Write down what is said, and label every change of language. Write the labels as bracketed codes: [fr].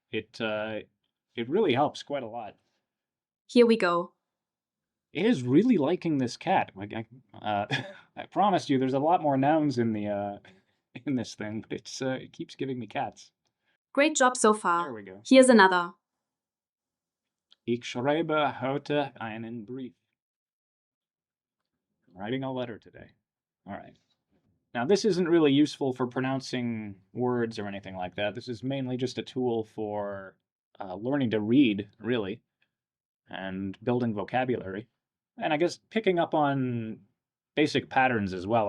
[en] It really helps quite a lot. Here we go. It is really liking this cat. Like I promised you, there's a lot more nouns in the in this thing, but it keeps giving me cats. Great job so There far. we go. Here's another. [de] Ich schreibe heute einen Brief. [en] I'm writing a letter today. All right. Now, this isn't really useful for pronouncing words or anything like that. This is mainly just a tool for learning to read, really, and building vocabulary. And I guess picking up on basic patterns as well.